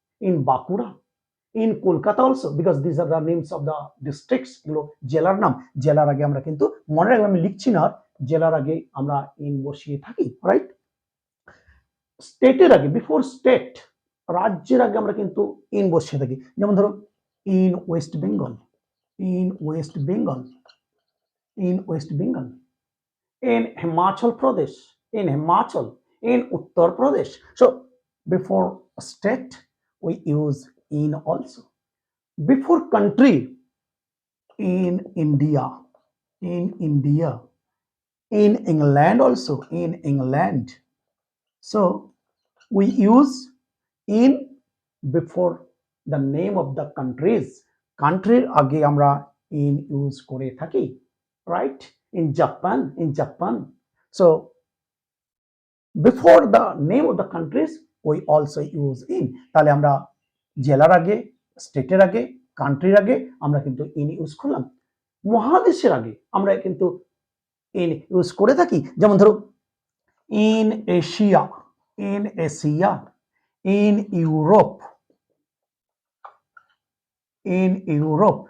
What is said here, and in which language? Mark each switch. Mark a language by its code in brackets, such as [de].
[en] in Bankura, in Kolkata also, because this are the names of the districts, [bn] এগুলো জেলার নাম। জেলার আগে আমরা কিন্তু মনে রাখলাম, আমি লিখছি না, জেলার আগে আমরা ইন বসিয়ে থাকি, রাইট? স্টেটের আগে, [en] before state, [bn] রাজ্যের আগে আমরা কিন্তু ইন বসিয়ে থাকি। যেমন ধরো [en] In West Bengal, in West Bengal, in West Bengal, in Himachal Pradesh, in Himachal, in Uttar Pradesh. So before state we use in also. Before country, in India, in India, in England also, in England. So we use in before the name of the countries. [bn] Country আগে আমরা in use করে থাকি, right? [en] In Japan, in Japan. So before the name of the countries we also use in. [bn] তাহলে আমরা জেলার আগে, স্টেটের আগে, কান্ট্রির আগে আমরা কিন্তু ইন ইউজ করলাম। মহাদেশের আগে আমরা কিন্তু ইন ইউজ করে থাকি। যেমন ধরো [en] In Asia, in Asia, in Europe, in Europe.